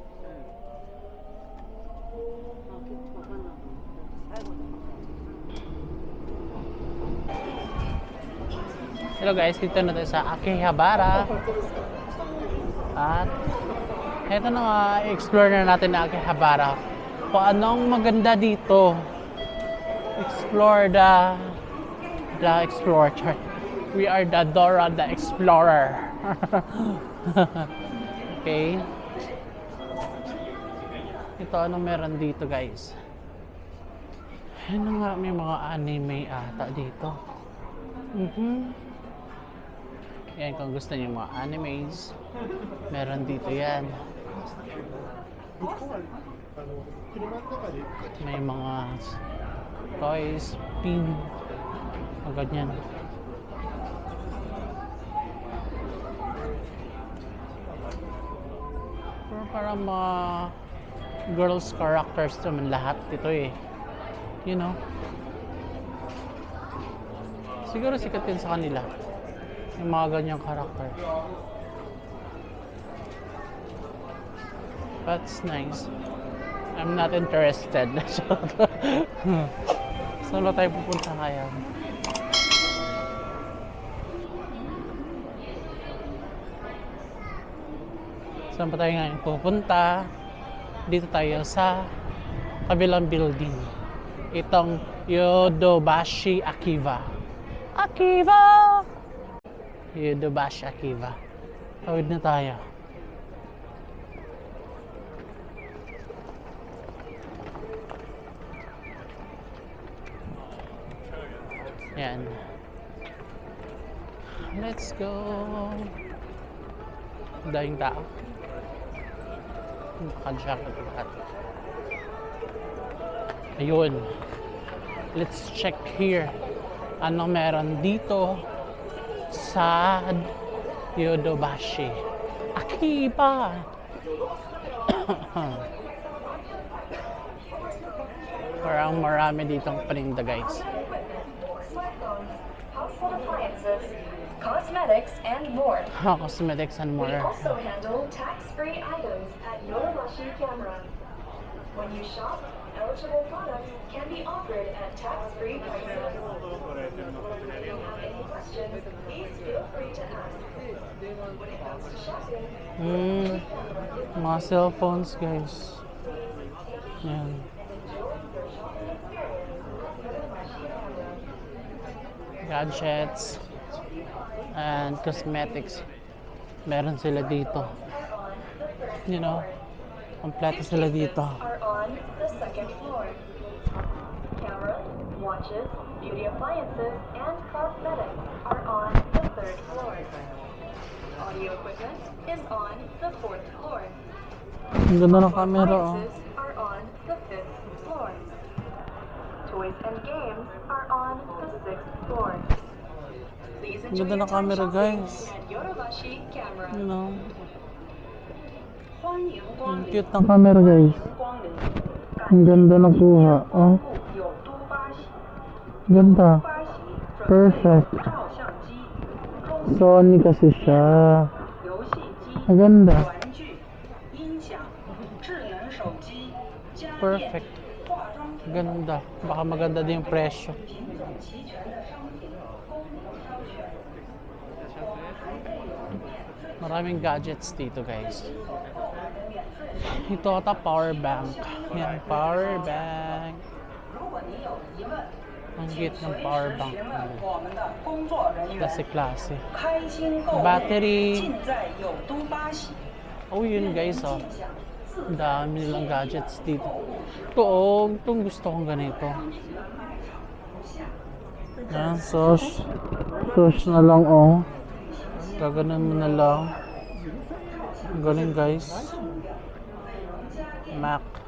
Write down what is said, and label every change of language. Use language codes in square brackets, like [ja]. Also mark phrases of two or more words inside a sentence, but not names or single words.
[en] Hello guys, [tl] dito na tayo sa Akihabara. At ito na nga, explore na natin ang Akihabara. Kung anong maganda dito. [en] Explore the explorer. We are the Dora the Explorer. Okay. [tl] Ito, anong meron dito guys? Ano nga, may mga anime ata dito. Yan, kung gusto niyo mga animes, meron dito yan. May mga toys, pin, mga ganyan. Pero parang mga [en] girls characters [tl] naman lahat ito eh. [en] You know? [tl] Siguro sikat yun sa kanila. Yung mga ganyang karakter. [en] That's nice. I'm not interested. [tl] Saan ba tayo pupunta kaya? Saan pa tayo ngayon pupunta? Dito tayo sa kabilang building. Itong Yodobashi Akiva. Akiva! Yodobashi Akiva. Tawid na tayo. Yan. [en] Let's go. [tl] Daming tao. Naka-jacket lahat. Ayun. [en] Let's check here. [tl] Ano meron dito sa Yodobashi Akiba. Parang marami ditong paninda, guys. [en] Household appliances, cosmetics, and more. Cosmetics and more. We also handle tax-free items at Yodobashi Camera. When you shop, eligible products can be offered at tax-free prices. If you have any questions, please feel free to ask. When it comes to shopping, [tl] Mga cellphones, guys. [en] Yan. Gadgets and cosmetics. [tl] Meron sila dito. [en] You know, [tl] kompleto sila dito. [en] are on the second floor. Cameras, watches, beauty appliances, and cosmetics are on the third floor. Audio equipment is on the fourth floor. [tl] Ang ganda ng camera, oh. [en] Appliances are on the fifth floor. Toys and games are on the sixth floor. Please [tl] Ang [en] enjoy [tl] ganda [en] your [tl] ng [en] time [tl] camera, [en] shopping [tl] guys. [en] at Yodobashi Camera. You know, [zh] 欢迎 [tl] ang [zh] 光临， [tl] cute ng camera, guys. [zh] 光临。 [tl] Ang ganda ng kuha, oh. [zh] 有都巴喜， [tl] Ganda. [zh] 巴喜准备 [tl] Perfect. [zh] 照相机、中 [tl] Sony kasi siya. [zh] 游戏机、 [tl] Ang ganda. [zh] 玩具、音响、智能手机、家电、 [tl] Perfect. [zh] 化妆品 [tl] Ganda. Baka maganda din yung presyo. [zh] 品种齐全的商品供您挑选。 [tl] Maraming gadgets dito, guys. Ito ata [en] power bank. Yan, power bank. [zh] 如果您有疑问， [tl] Ang cute ng [en] power bank. [zh] 询问我们的工作人员。 [tl] Klase-klase. [zh] 开心购物， [tl] Battery. [zh] 尽在有都巴喜。 [tl] Oh, yun, guys, oh. Ang dami nilang gadgets dito. Ito, oh. Itong gusto kong ganito. Yan, sauce. Sauce na lang, oh. Gaganon mo na lang. Ang galing, guys. Mac.